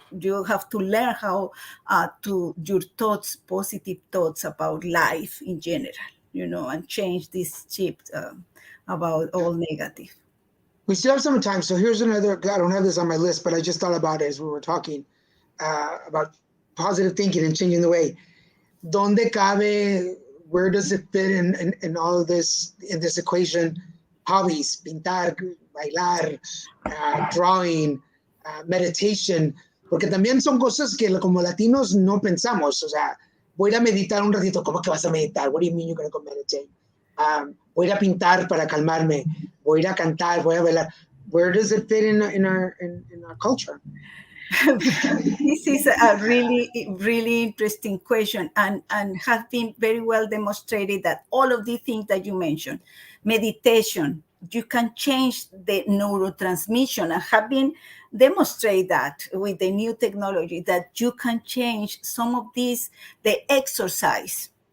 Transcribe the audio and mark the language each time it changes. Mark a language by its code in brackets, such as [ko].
[en] You have to learn how to your thoughts, positive thoughts about life in general, and change this shift about all negative. We still have some time, so here's another. I don't have this on my list, but I just thought about it as we were talking about positive thinking and changing the way. [es] ¿Dónde cabe? [en] Where does it fit in all of this, in this equation? [es] Hobbies, pintar, bailar, [en] drawing, meditation, [es] porque también son cosas que como latinos no pensamos. O sea, voy a meditar un ratito. ¿Cómo que vas a meditar? [en] What do you mean you're going to meditate? [es] Voy a pintar para calmarme. Voy a cantar. Voy a bailar. [en] Where does it fit in our culture? This is a really, really interesting question, and has been very well demonstrated that all of these things that you mentioned, meditation, you can change the neurotransmission, and have been demonstrated that with the new technology that you can change some of these, the exercise.